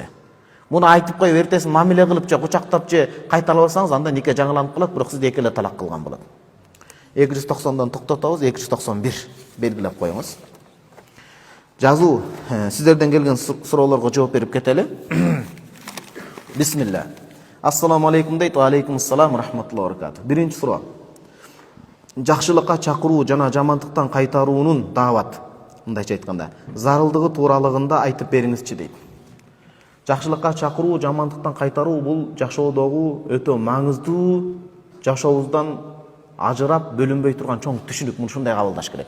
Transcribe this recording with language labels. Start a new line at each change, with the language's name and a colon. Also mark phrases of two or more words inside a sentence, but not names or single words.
Kyrgyz: Муну айтып коюп эртесин мамиле кылып же кучактап же кайталабасаңыз анда нике жаңыланып калат, бирок сиз эки эле талак кылган болот. 290дон токтотобуз, 291 белгилеп коюңуз. Жазуу сиздерден келген суроолорго жооп берип кетели.
Arabic: بسم الله السلام عليكم дейт. وعليكم السلام ورحمة الله وبركاته.
Kyrgyz: Биринчи суроо. Жакшылыкка чакыруу жана жамандыктан кайтаруунун даават, мындайча айтканда, зарылдыгы тууралыгында айтып бериңизчи дейт. Жакшылыкка чакыруу, жамандыктан кайтаруу бул жашоодогу өтө маңыздуу, жашообуздан ажырап бөлүнбөй турган чоң түшүнүк. Муну ушундай кабылдаш керек.